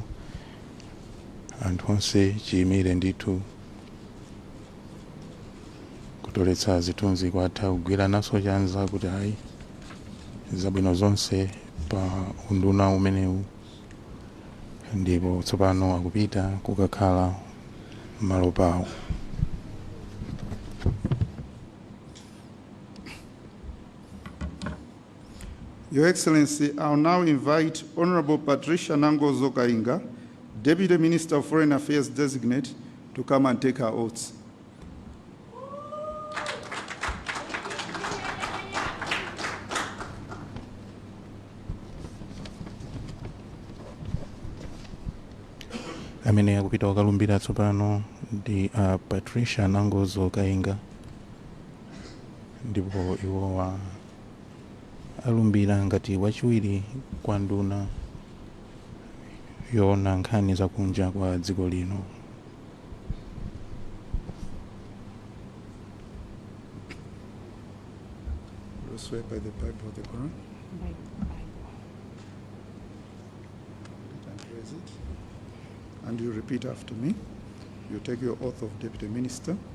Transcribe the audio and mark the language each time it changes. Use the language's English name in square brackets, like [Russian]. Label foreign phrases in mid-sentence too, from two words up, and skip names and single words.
[Nyanja] Anthu onse chiyimire ndithu kutoletsa zithunzi kwatha kugwirananso chanza kuti zabwino zonse pa unduna umenewu, ndipo tsopano akupita kukakhala malo pawo. [English] Your Excellency, I'll now invite Honorable Patricia Nangozo Kainga, Deputy Minister of Foreign Affairs Designate, to come and take her oaths. [Nyanja] Amene akupita kukalumbira tsopano ndi Patricia Nangozo Kainga, ndipo iwowa alumbira ngati wachiwiri kwa nduna yoona nkhani zakunja kwa dziko lino. [English] You swear by the Bible of the Quran? By the Bible. And raise it. And you repeat after me. You take your oath of Deputy Minister.